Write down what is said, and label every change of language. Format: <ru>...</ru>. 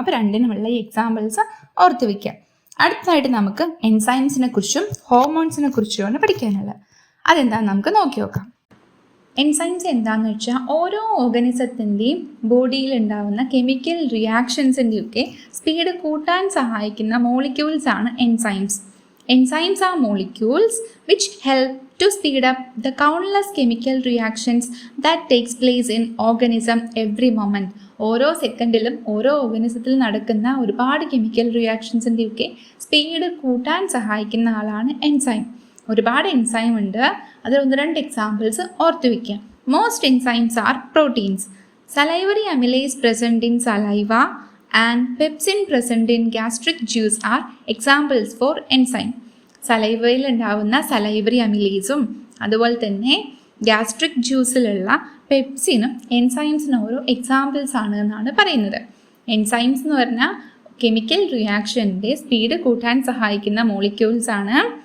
<ml>അപ്പോൾ രണ്ടിനുമുള്ള ഈ എക്സാമ്പിൾസ് ഓർത്ത് വയ്ക്കാം. അടുത്തതായിട്ട് നമുക്ക് എൻസൈംസിനെ കുറിച്ചും ഹോർമോൺസിനെ കുറിച്ചുമാണ് പഠിക്കാനുള്ളത്. അതെന്താണെന്ന് നമുക്ക് നോക്കി നോക്കാം. എൻസൈംസ് എന്താണെന്ന് വെച്ചാൽ ഓരോ ഓർഗനിസത്തിൻ്റെയും ബോഡിയിൽ ഉണ്ടാകുന്ന കെമിക്കൽ റിയാക്ഷൻസിൻ്റെയൊക്കെ സ്പീഡ് കൂട്ടാൻ സഹായിക്കുന്ന മോളിക്യൂൾസ് ആണ് enzymes.</ml> <en>Enzymes are molecules which help to speed up the countless chemical reactions that takes place in organism every moment.</en> <ml>ഓരോ സെക്കൻഡിലും ഓരോ ഓർഗനിസത്തിൽ നടക്കുന്ന ഒരുപാട് കെമിക്കൽ റിയാക്ഷൻസിൻ്റെയൊക്കെ സ്പീഡ് കൂട്ടാൻ സഹായിക്കുന്ന ആളാണ് എൻസൈം. ഒരുപാട് എൻസൈം ഉണ്ട്. അതിൽ 1-2 എക്സാമ്പിൾസ് ഓർത്തു വയ്ക്കാം.</ml> <en>Most enzymes are proteins. Salivary amylase present in saliva and pepsin present in gastric juice are examples for enzyme.</en> <ml>സലൈവയിൽ ഉണ്ടാവുന്ന സലൈവറി അമിലേസും അതുപോലെ തന്നെ ഗ്യാസ്ട്രിക് ജ്യൂസിലുള്ള പെപ്സിനും എൻസൈംസിനും ഓരോ എക്സാമ്പിൾസ് ആണ് എന്നാണ് പറയുന്നത്. എൻസൈംസ് എന്ന് പറഞ്ഞാൽ കെമിക്കൽ റിയാക്ഷൻ്റെ സ്പീഡ് കൂട്ടാൻ സഹായിക്കുന്ന മോളിക്യൂൾസ് ആണ്.</ml>